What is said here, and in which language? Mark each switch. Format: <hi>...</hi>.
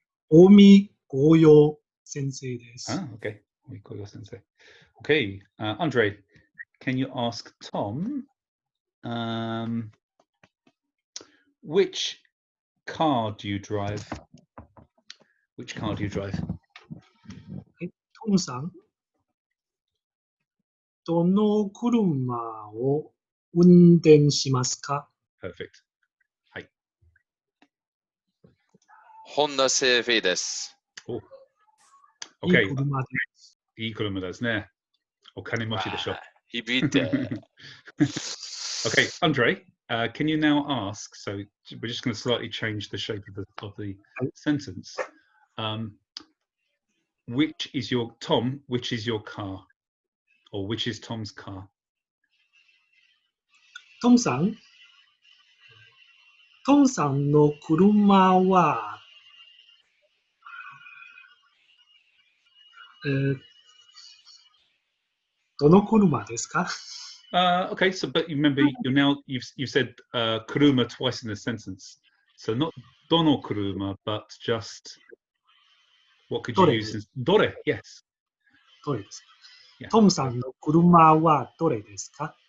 <ja>Omi Goyo Sensei desu.</ja> <en>Ah, okay. Omi Goyo Sensei. Okay, Andre, can you ask Tom which car do you drive? Which car do you drive?</en> <ja>Tom-san, どの車を運転しますか?</ja> <en>Perfect. Hi.</en> <ja>Honda CRV です。</ja> <en>Oh.</en> <ja>いい</ja> <en>Okay.</en> <ja>車で。いい車ですね。お金持ちでしょ。響いて。</ja> <en>Okay, Andre, can you now ask? So we're just going to slightly change the shape of the sentence. Which is your Tom? Which is your car, or which is Tom's car?</en> <ja>トムさんの車は、どの車ですか？</ja> <en>Okay, so but you remember you've said kuruma twice in the sentence, so not</en> <ja>dono kuruma,</ja> <en>but just what could you</en> <ja>Dore.</ja> <en>use? Dore, yes.</en> <ja>どれですか？</ja> <en>Yeah.</en> <ja>トムさんの車はどれですか？</ja>